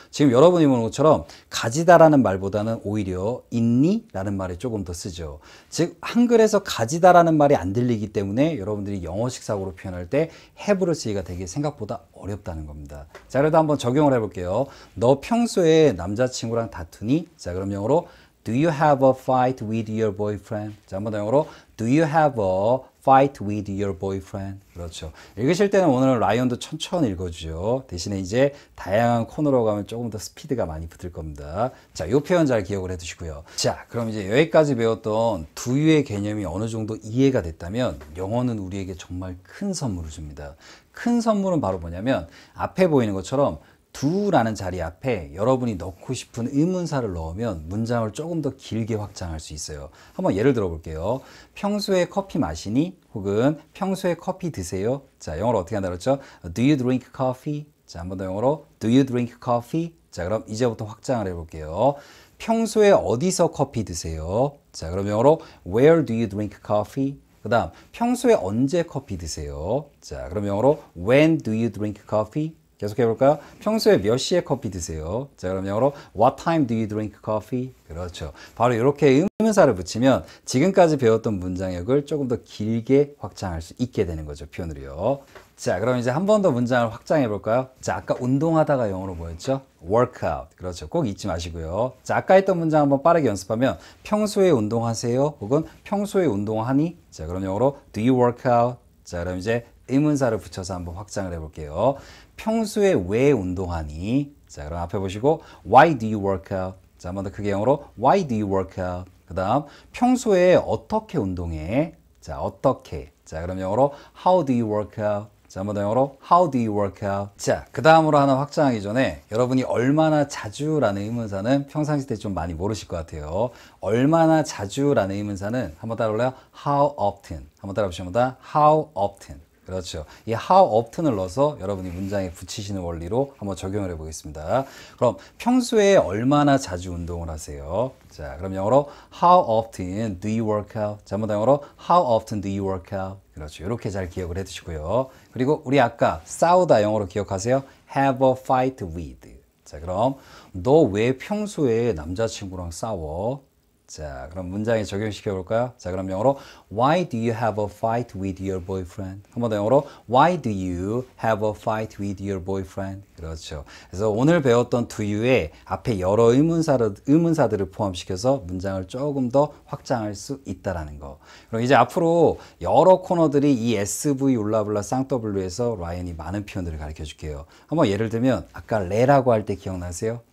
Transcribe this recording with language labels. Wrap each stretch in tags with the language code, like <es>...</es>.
<ko>지금 여러분이 보는 것처럼 가지다라는 말보다는 오히려 있니? 라는 말이 조금 더 쓰죠. 즉 한글에서 가지다라는 말이 안 들리기 때문에 여러분들이 영어식 사고로 표현할 때 have를 쓰기가 되게 생각보다 어렵다는 겁니다. 자, 그래도 한번 적용을 해볼게요. 너 평소에 남자친구랑 다투니? 자, 그럼 영어로</ko> <en>Do you have a fight with your boyfriend?</en> <ko>자, 한번 더 영어로</ko> <en>Do you have a fight with your boyfriend?</en> <ko>그렇죠. 읽으실 때는 오늘 라이언도 천천히 읽어주죠. 대신에 이제 다양한 코너로 가면 조금 더 스피드가 많이 붙을 겁니다. 자, 이 표현 잘 기억을 해두시고요. 자, 그럼 이제 여기까지 배웠던 do you의 개념이 어느 정도 이해가 됐다면 영어는 우리에게 정말 큰 선물을 줍니다. 큰 선물은 바로 뭐냐면 앞에 보이는 것처럼 do라는 자리 앞에 여러분이 넣고 싶은 의문사를 넣으면 문장을 조금 더 길게 확장할 수 있어요. 한번 예를 들어 볼게요. 평소에 커피 마시니? 혹은 평소에 커피 드세요? 자, 영어로 어떻게 한다 그랬죠?</ko> <en>Do you drink coffee?</en> <ko>자, 한번 더 영어로</ko> <en>Do you drink coffee?</en> <ko>자, 그럼 이제부터 확장을 해볼게요. 평소에 어디서 커피 드세요? 자, 그럼 영어로</ko> <en>Where do you drink coffee?</en> <ko>그 다음 평소에 언제 커피 드세요? 자, 그럼 영어로</ko> <en>When do you drink coffee?</en> <ko>계속 해볼까요? 평소에 몇 시에 커피 드세요? 자, 그럼 영어로</ko> <en>What time do you drink coffee?</en> <ko>그렇죠. 바로 이렇게 의문사를 붙이면 지금까지 배웠던 문장력을 조금 더 길게 확장할 수 있게 되는 거죠. 표현으로요. 자, 그럼 이제 한 번 더 문장을 확장해 볼까요? 자, 아까 운동하다가 영어로 뭐였죠? workout. 그렇죠. 꼭 잊지 마시고요. 자, 아까 했던 문장 한번 빠르게 연습하면 평소에 운동하세요? 혹은 평소에 운동하니? 자, 그럼 영어로</ko> <en>Do you work out?</en> <ko>자, 그럼 이제 의문사를 붙여서 한번 확장을 해볼게요. 평소에 왜 운동하니? 자, 그럼 앞에 보시고</ko> <en>Why do you work out?</en> <ko>자, 한 번 더 크게 영어로</ko> <en>Why do you work out?</en> <ko>그 다음 평소에 어떻게 운동해? 자, 어떻게? 자, 그럼 영어로</ko> <en>How do you work out?</en> <ko>자, 한 번 더 영어로</ko> <en>How do you work out?</en> <ko>자, 그 다음으로 하나 확장하기 전에 여러분이 얼마나 자주라는 의문사는 평상시 때 좀 많이 모르실 것 같아요. 얼마나 자주라는 의문사는 한번 따라올래요? How often. 한번 따라보시면 How often. 그렇죠. 이 how often을 넣어서 여러분이 문장에 붙이시는 원리로 한번 적용을 해 보겠습니다. 그럼 평소에 얼마나 자주 운동을 하세요? 자, 그럼 영어로</ko> <en>How often do you work out?</en> <ko>자, 한번 더 영어로</ko> <en>How often do you work out?</en> <ko>그렇죠. 이렇게 잘 기억을 해 두시고요. 그리고 우리 아까 싸우다 영어로 기억하세요.</ko> <en>Have a fight with.</en> <ko>자, 그럼 너 왜 평소에 남자친구랑 싸워? 자, 그럼 문장에 적용시켜 볼까요? 자, 그럼 영어로</ko> <en>Why do you have a fight with your boyfriend?</en> <ko>한 번 더 영어로</ko> <en>Why do you have a fight with your boyfriend?</en> <ko>그렇죠. 그래서 오늘 배웠던 do you에 앞에 여러 의문사들을 포함시켜서 문장을 조금 더 확장할 수 있다라는 거. 그럼 이제 앞으로 여러 코너들이 이 SV, 울라블라, 쌍W에서 라이언이 많은 표현들을 가르쳐 줄게요. 한번 예를 들면 아까 레라고 할 때 기억나세요?</ko>